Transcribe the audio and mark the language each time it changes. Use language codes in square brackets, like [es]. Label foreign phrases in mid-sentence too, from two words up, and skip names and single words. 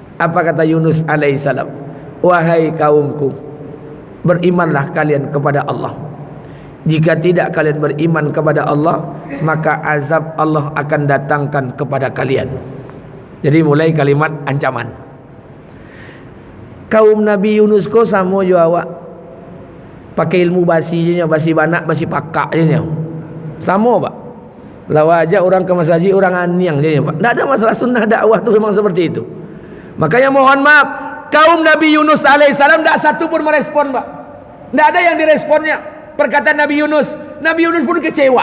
[id] Apa kata Yunus alaihissalam? Wahai kaumku, berimanlah kalian kepada Allah. Jika tidak kalian beriman kepada Allah, maka azab Allah akan datangkan kepada kalian. Jadi mulai kalimat ancaman. [min] Kaum Nabi Yunus ko sama jo awak. Pakai ilmu basi je nya, basi banak, basi pakak je nya. Sama pak. Lawa aja orang ke masjid, orang aniang je nya pak. [id] Tak ada masalah, sunnah dakwah tu memang seperti itu. Makanya mohon maaf, kaum Nabi Yunus alaihissalam tak satu pun merespon pak. Tak ada yang diresponnya perkataan Nabi Yunus. Nabi Yunus pun kecewa.